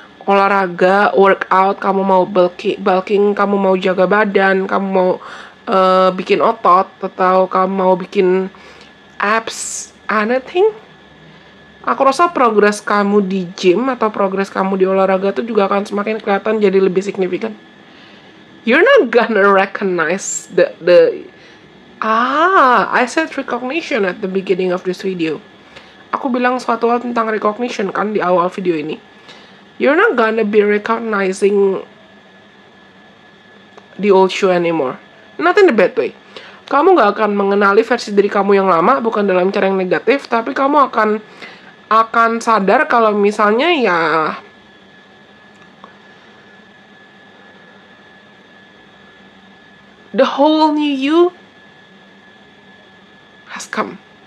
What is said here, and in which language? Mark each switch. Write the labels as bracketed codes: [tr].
[id] olahraga, workout, kamu mau bulking, kamu mau jaga badan, kamu mau bikin otot, atau kamu mau bikin abs, anything. Aku rasa progres kamu di gym atau progres kamu di olahraga itu juga akan semakin kelihatan jadi lebih signifikan. [en] You're not gonna recognize I said recognition at the beginning of this video. [id] Aku bilang suatu hal tentang recognition kan di awal video ini. [en] You're not gonna be recognizing the old you anymore. Not in the bad way. [id] Kamu gak akan mengenali versi diri kamu yang lama, bukan dalam cara yang negatif, tapi kamu akan sadar kalau misalnya ya [en] the whole new you has come.